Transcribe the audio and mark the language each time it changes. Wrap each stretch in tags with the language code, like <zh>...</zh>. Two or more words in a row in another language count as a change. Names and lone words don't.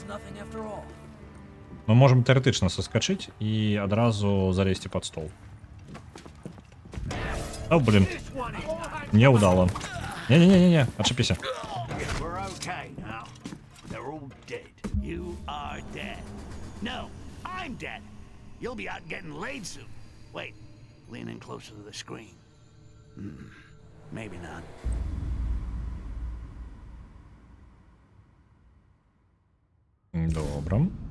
<en>It was nothing after all.</en> <be>Мы можам тэарэтычна саскачыць і адразу залезці пад стол.</be> <ru>О, блин. Не удало. Не-не-не-не, отшипися.</ru> <en>We're okay now. They're all dead. You are dead. No, I'm dead. You'll be out getting laid soon. Wait, lean in closer to the screen. Maybe not.</en> <uk>Добре.</uk>